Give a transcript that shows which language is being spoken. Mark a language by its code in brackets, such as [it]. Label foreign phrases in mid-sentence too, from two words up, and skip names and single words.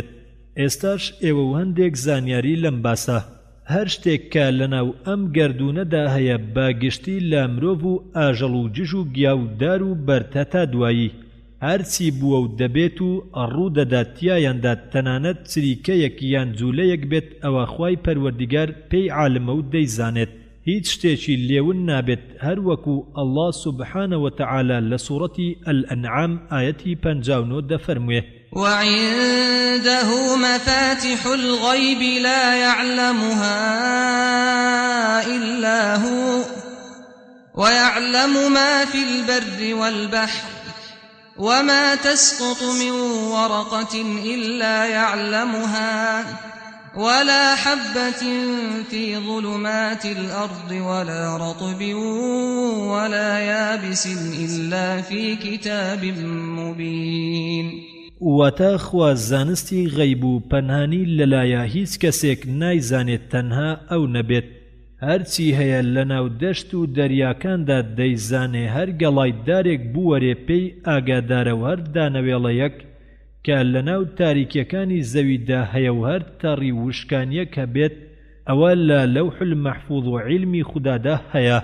[ckb] ئێستاش ئێوە و هەندێک زانیاری لەم باسە هەر شتێک کە لەناو ئەم گەردوونەدا هەیە بە گشتی لە مرۆڤ و ئاژەڵ و جژ و گیا و دار و بەرتە تا دوایی هەرچی بووە و دەبێت و ڕوو دەدات تیایاندا تەنانەت چریکەیەک یان جوولەیەک بێت ئەوە خوای پەروەردیگار پێی عالمە و دەیزانێت هیچ شتێکی لێون نابێت هەر وەکو ئەڵڵا [ar] سوبحانە وتەعالا [ckb] لە سوورەتی ئەلئەنعام ئایەتی 59 دەفەرموێ [ar] وعنده مفاتح الغيب لا يعلمها إلا هو ويعلم ما في البر والبحر وما تسقط من ورقة إلا يعلمها ولا حبة في ظلمات الأرض ولا رطب ولا يابس إلا في كتاب مبين. [ckb] واتە خوا زانستی غەیب و پەنهانی لەلایە هیچ کەسێک نایزانێت تەنها ئەو نەبێت هەرچی هەیە لەناو دەشت و دەریاکاندا دەیزانێ هەر گەڵای دارێک بووەرێ پێی ئاگادارە و هەر دانەوێڵەیەک کە لەناو تاریکیەکانی زەویدا هەیە و هەر تەڕی وشکانیەک هەبێت ئەوە لە لەوح المەحفوظ و عیلمی خودادا هەیە.